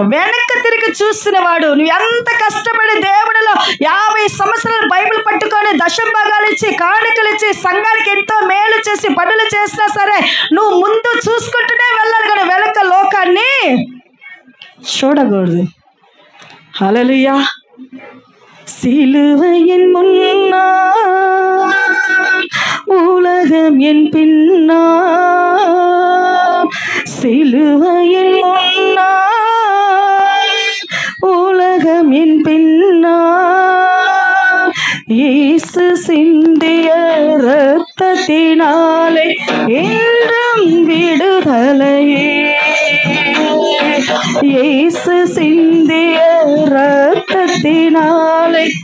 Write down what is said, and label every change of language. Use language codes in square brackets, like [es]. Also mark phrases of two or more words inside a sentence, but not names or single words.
[te] వెనక్కి తిరిగి చూసిన వాడు, నువ్వు ఎంత కష్టపడి దేవుడిలో 50 సంవత్సరాలు బైబిల్ పట్టుకొని దశమ భాగాలు ఇచ్చి, కానుకలు ఇచ్చి, సంఘానికి ఎంతో మేలు చేసి పనులు చేసినా సరే, నువ్వు ముందు చూసుకుంటూనే వెళ్ళాలి కానీ వెనక లోకాన్ని చూడకూడదు. హల్లెలూయా. [ta] சிலுவையின் முன்னா உலகம் என் பின்னா, சிலுவையின் முன்னா உலகம் என் பின்னா, இயேசு சிந்திய இரத்தத்தினாலே என்றும் விடுதலையே, இயேசு சிந்திய இரத்தத்தினாலே